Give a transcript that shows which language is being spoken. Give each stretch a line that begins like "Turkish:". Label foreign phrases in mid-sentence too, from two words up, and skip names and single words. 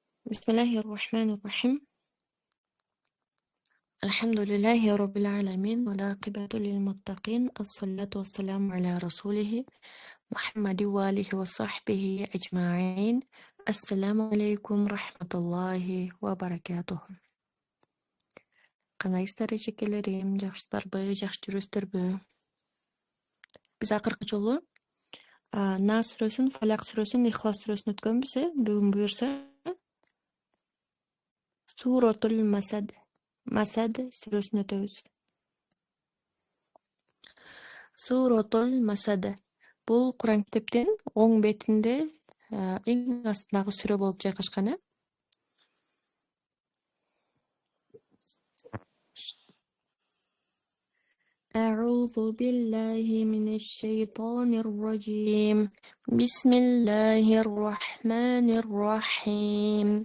Arabic: بسم الله الرحمن الرحيم. الحمد لله رب العالمين والعاقبة للمتقين، الصلاة والسلام على رسوله محمد وآله وصحبه أجمعين. السلام عليكم ورحمة الله وبركاته.
Kyrgyz: Канайсыздар эжекелерим, жакшысыздарбы, жакшы жүрөсүздарбы? Биз акыркы жолу Нас сүрөсүн, Фалак сүрөсүн, Ихлас сүрөсүн өткөнбүз. Бүгүн буюрса Суратул Масад сүрөсүн өтөбүз. Суратул Масад. Бул Куран китептин оң бетинде эң астындагы сүрө болуп жайгашкан.
Arabic: أعوذ بالله من الشيطان الرجيم. بسم الله الرحمن الرحيم.